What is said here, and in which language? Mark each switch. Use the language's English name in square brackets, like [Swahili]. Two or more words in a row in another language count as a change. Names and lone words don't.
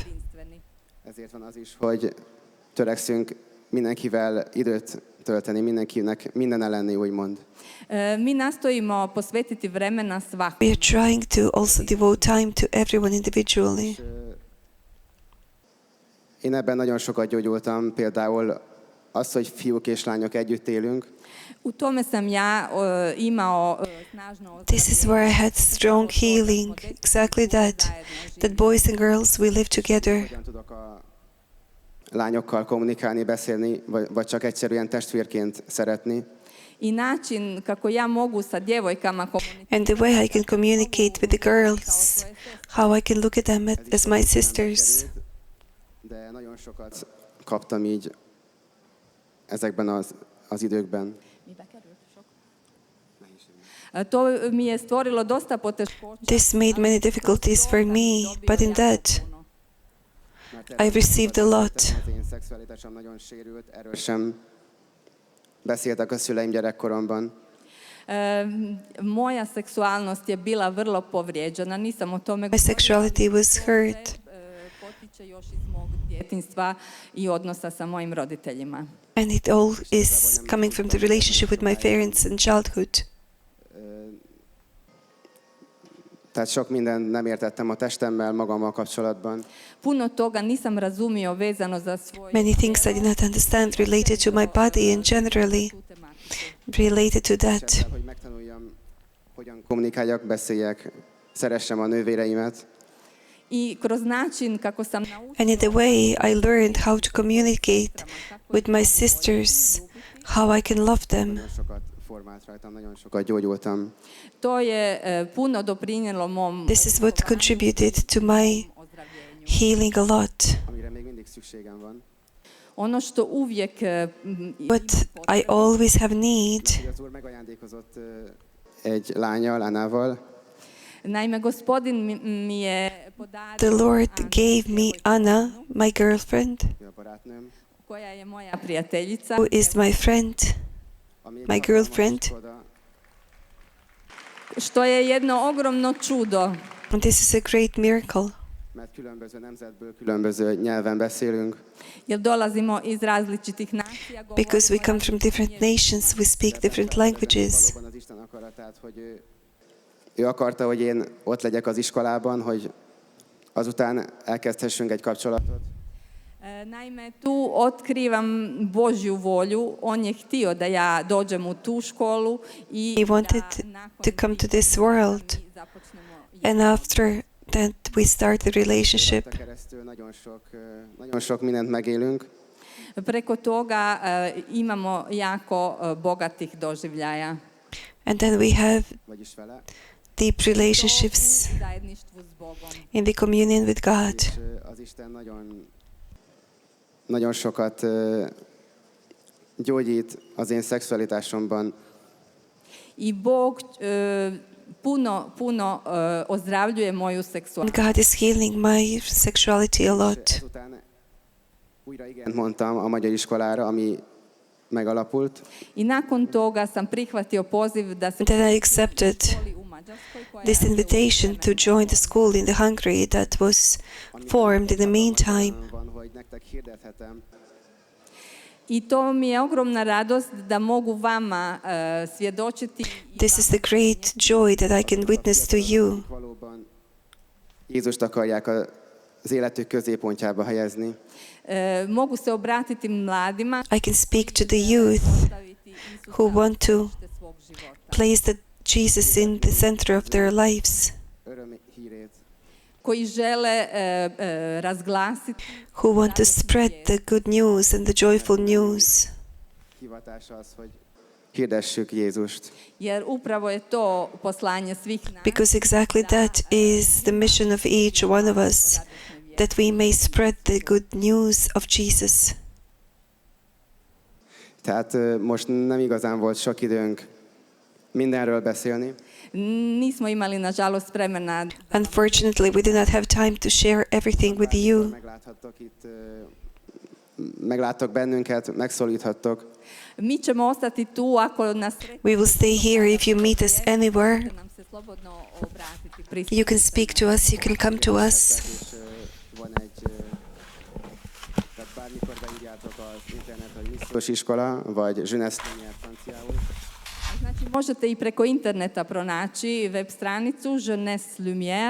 [Hungarian] Ezért van az is, hogy törekszünk mindenkivel időt tölteni, mindenkinek minden lenni, úgymond. [Croatian] Mi nastojimo posvetiti vremena svakom. [English] We are trying to also devote time to everyone individually. [Hungarian] Én ebben nagyon sokat gyógyultam, például az, hogy fiúk és lányok együtt élünk, [Croatian] U tome sam ja imao snažno [English] This is where I had strong healing. Exactly that boys and girls, we live together. [Hungarian] hogyan tudok a lányokkal kommunikálni, beszélni, vagy csak egyszerűen testvérként szeretni. [Croatian] I način kako ja mogu sa djevojkama [English] And the way I can communicate with the girls, how I can look at them as my sisters. [Hungarian] De nagyon sokat kaptam így ezekben az időkben. [Croatian] To mi je stvorilo dosta poteškoća. [English] This made many difficulties for me, but in that I received a lot. [Hungarian] Az én szexualitásom nagyon sérült, erről sem beszéltek a szüleim gyerekkoromban. [Croatian] Moja seksualnost je bila vrlo povrijeđena. Nisam o tome [English] My sexuality was hurt, [Croatian] potiče još iz mog djetinjstva i odnosa sa mojim roditeljima. [English] and it all is coming from the relationship with my parents in childhood. [Hungarian] Tehát sok mindent nem értettem a testemmel, magammal kapcsolatban. [Croatian] Puno toga nisam razumio vezano za svoje [English] Many things I did not understand related to my body and generally related to that. [Hungarian] Hogy megtanuljam, hogyan kommunikáljak, beszéljek, szeressem a nővéreimet. [Croatian] I kroz način kako sam naučila [English] And in the way I learned how to communicate with my sisters, how I can love them. [Hungarian] Nagyon sokat formált rajtam, nagyon sokat gyógyultam. [Croatian] to je puno doprinijelo mom [English] This is what contributed to my [Croatian] ozdravljenju. [English] healing a lot. [Hungarian] Amire még mindig szükségem van. [Croatian] Ono što uvijek [English] But I always have need. [Hungarian] Hogy az Úr megajándékozott egy lányal, Anával, [Croatian] Naime, gospodin mi je podario [English] The Lord gave me Anna, my girlfriend, [Hungarian] ő a barátnőm, [Croatian] koja je moja prijateljica, [English] who is my friend, [Hungarian] ami [English] my girlfriend. [Croatian] što je jedno ogromno čudo. [English] And this is a great miracle. [Hungarian] Mert különböző nemzetből, különböző nyelven beszélünk. [Croatian] Jer dolazimo iz različitih nacija, [English] Because we come from different nations, we speak different languages. [Hungarian] Valóban az Isten akaratát, hogy ő akarta, hogy én ott legyek az iskolában, hogy azután elkezdhessünk egy kapcsolatot. [Croatian] Naime, tu otkrivam Božju volju. On je htio da ja dođem u tu školu i [English] He wanted [Croatian] da nakon [English] to come to this world. [Croatian] mi započnemo [English] And after that, we start the relationship. [Hungarian] Rajta keresztül nagyon sok mindent megélünk. [Croatian] Preko toga imamo jako bogatih doživljaja. [English] And then we have [Hungarian] Vagyis vele. [English] deep relationships [Croatian] U zajedništvu s Bogom. [English] in the communion with God. [Hungarian] És az Isten nagyon sokat gyógyít az én szexualitásomban. [Croatian] I Bog puno ozdravljuje moju seksualnost. [English] God is healing my sexuality a lot. [Hungarian] Ezután újra igent mondtam a magyar iskolára, ami megalapult. [Croatian] I nakon toga sam prihvatio poziv da se [English] Then I accepted [Croatian] školi u Mađarskoj koja [English] this [Croatian] je [English] invitation to join the school in the Hungary that was formed in the meantime. [Hungarian] Van, hogy nektek hirdethetem. [Croatian] I to mi je ogromna radost da mogu vama svjedočiti. [English] This is the great joy that I can witness to you. [Hungarian] Valóban Jézust akarják az életük középpontjába helyezni. [Croatian] Mogu se obratiti mladima [English] I can speak to the youth [Croatian] staviti Isusa [English] who want to [Croatian] u središte svog života. [English] place Jesus in the center of their lives, [Hungarian] Öröm hírét. [Croatian] Koji žele razglasiti [English] who want to spread the good news and the joyful news. [Hungarian] Hivatása az, hogy hirdessük Jézust. [Croatian] jer upravo je to poslanje svih nas. [English] Because exactly that is the mission of each one of us, that we may spread the good news of Jesus. [Hungarian] Tehát most nem igazán volt sok időnk mindenről beszélni. [Croatian] Nismo imali, nažalost, vremena. [English] Unfortunately, we do not have time to share everything with you. [Hungarian] Megláttok bennünket, megszólíthattok. [Croatian] Mi ćemo ostati tu ako nas [English] We will stay here if you meet us anywhere. [Croatian] možete nam se slobodno obratiti. [English] You can speak to us, you can come to us. [Hungarian] És van tehát bármikor beírjátok az internet, hogy missziós iskola, vagy Jeunesse-Lumière franciául. [Croatian] Znači, možete i preko interneta pronaći web stranicu Jeunesse-Lumière.